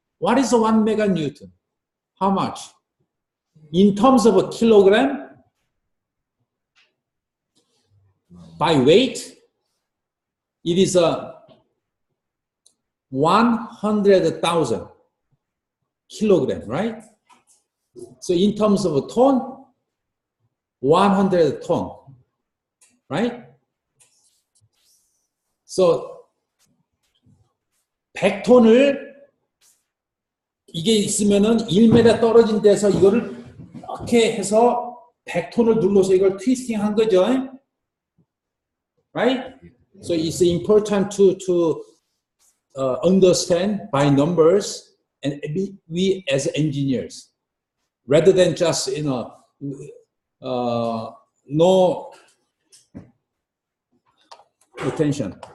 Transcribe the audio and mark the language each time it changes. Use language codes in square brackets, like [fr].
[en] What is a 1 meganewton? How much? In terms of a kilogram, by weight, it is a 100,000 kilogram, right? So in terms of a ton, 100 ton, right? [ko] So 100톤을 이게 있으면은 1m 떨어진 데서 이거를 이렇게 해서 100톤을 눌러서 이걸 트위스팅 한 거죠. [en] Right? So it's important to understand by numbers, and we as engineers, rather than just no attention.